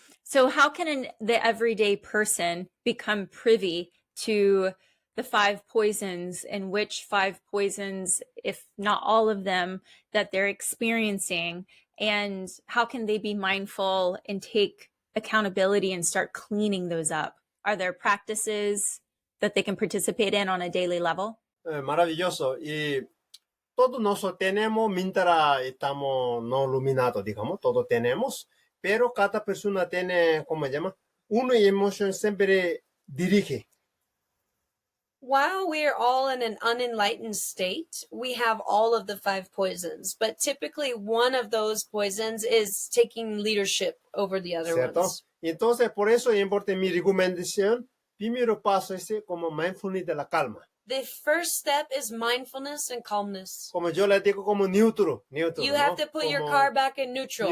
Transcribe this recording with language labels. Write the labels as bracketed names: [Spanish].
[English] So how can the everyday person become privy to the 5 poisons, and which 5 poisons, if not all of them, that they're experiencing? And how can they be mindful and take accountability and start cleaning those up? Are there practices that they can participate in on a daily level? [Spanish] Maravilloso. Y todos nosotros tenemos, mientras estamos no iluminados, digamos, todos tenemos, pero cada persona tiene, ¿cómo se llama? Una emoción siempre dirige. [English] While we are all in an unenlightened state, we have all of the 5 poisons, but typically one of those poisons is taking leadership over the other [Spanish] ¿Cierto? [English] ones. [Spanish] Entonces, por eso es importante mi recomendación. Primero paso es como mindfulness de la calma. [English] The first step is mindfulness and calmness. [Spanish] Como yo le digo, como neutro, [English] You have to put your car back in neutral.